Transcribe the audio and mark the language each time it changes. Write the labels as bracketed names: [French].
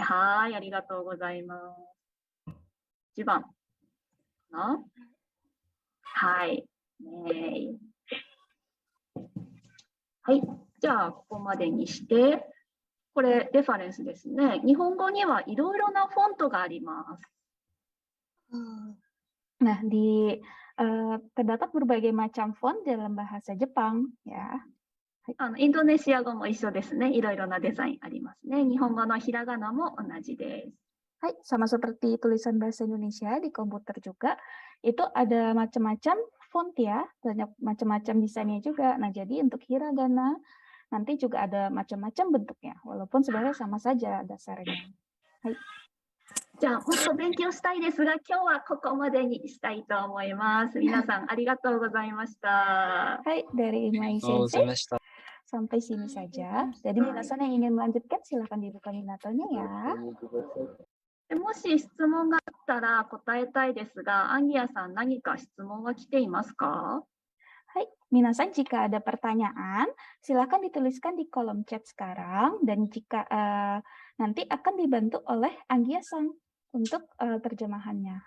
[Japanese] はい。ありがとうございます。1番。はい。ねはい。じゃあ、ここまでにして、これ、レファレンスですね。日本語にはいろいろなフォントがあります。 [Indonesian] Nah, terdapat berbagai macam font dalam bahasa Jepang, ya. [Japanese] インドネシア語も一緒ですね。いろいろなデザインありますね。日本語のひらがなも同じです。 [Indonesian] Hai, sama seperti tulisan bahasa Indonesia di komputer juga, itu ada macam-macam font ya, banyak macam-macam desainnya juga. Nah, jadi untuk hiragana nanti juga ada macam-macam bentuknya, walaupun sebenarnya sama saja dasarnya. Hai. [Japanese] じゃあ、もっと勉強したいですが、今日はここまでにしたいと思います。皆さん、ありがとうございました。 [Indonesian] Hai, dari Imai Sensei sampai sini saja. Jadi minasan yang ingin melanjutkan silahkan dibuka Minatonya ya. [Japanese] もし質問があったら答えたいですが、アンギアさん何か質問は来ていますか？ [Indonesian] Hai, minasan jika ada pertanyaan, silakan dituliskan di kolom chat sekarang dan jika nanti akan dibantu oleh Anggia-san untuk terjemahannya.